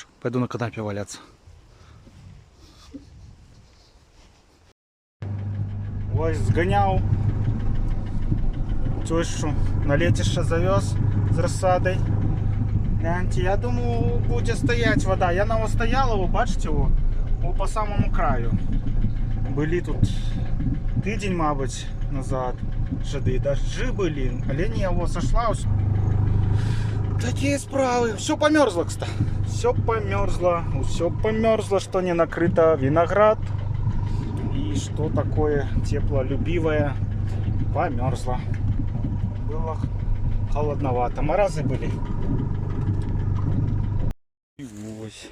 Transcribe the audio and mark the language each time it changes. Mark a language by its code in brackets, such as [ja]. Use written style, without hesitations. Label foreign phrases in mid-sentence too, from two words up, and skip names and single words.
[be] Пойду на канапе валяться. Ось зганяў тёщу на лецішча завёз з рассадай. Гляньте, я думаю, будзе стаять вода. Яна стояла, вы бачите, по самому краю. Былі тут тыдзень, мабыць, назад жады, дажджы былі, але не сошла. [ru] Такие справы. Все померзло, кстати. Все померзло, что не накрыто виноград. И что такое теплолюбивое померзло. Было холодновато. Морозы были. И ось.